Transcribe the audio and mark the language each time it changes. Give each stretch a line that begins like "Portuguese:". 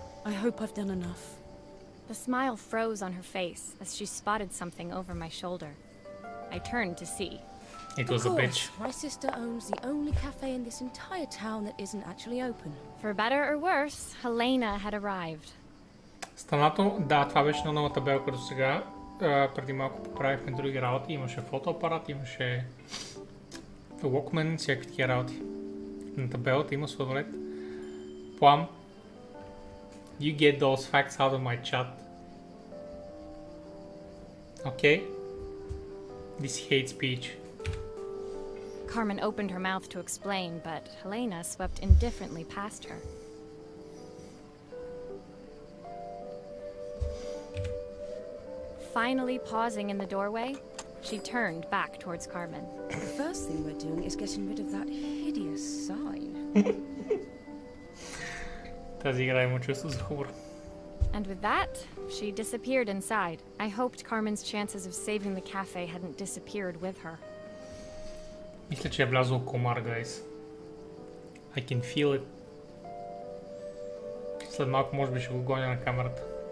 English: I hope I've done enough. The smile froze on her face as she spotted something over my shoulder. I turned to see. It was a bitch. My sister owns the only cafe in this entire town that isn't actually open. For better or worse, Helena had arrived.
Bulgarian: Станато, да, това беше на новата табелка до сега. Преди малко поправихме други работи. Имаше фотоапарат, имаше Walkman, всякакви такива работи. На табелата има сладолед.
English: Plum. You get those facts out of my chat. Okay? This hate speech. Carmen opened her mouth to explain, but Helena swept indifferently past her. Finally pausing in the doorway, she turned back towards Carmen. The first thing we're doing is getting rid of that hideous sign.
Bulgarian: Тази игра има чувство за хумор.
English: And with that, she disappeared inside. I hoped Carmen's chances of saving the cafe hadn't disappeared with her.
Bulgarian: Мисля, че е влязъл комар, guys.
English: I can feel it.
Bulgarian: След малко може би ще го гоня на камерата.